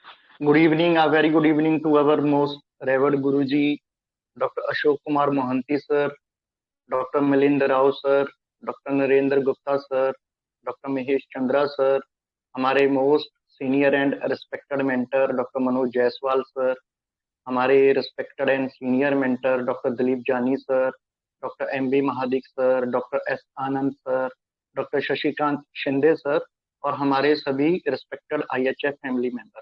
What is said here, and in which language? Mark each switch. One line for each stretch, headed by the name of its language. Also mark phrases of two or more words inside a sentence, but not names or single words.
English: Good evening, a very good evening to our most revered Guruji, Dr. Ashok Kumar Mohanty sir, Dr. Milind Rao sir, Dr. Narendra Gupta sir, Dr. Mahesh Chandra sir, हमारे most senior and respected mentor Doctor Manoj Jaiswal sir, हमारे respected and senior mentor Doctor Dilip Jani sir, Doctor M B Mahadik sir, Doctor S Anand sir, Doctor Shashikant Shinde sir
Hindi: और हमारे सभी
English: respected IHF family member.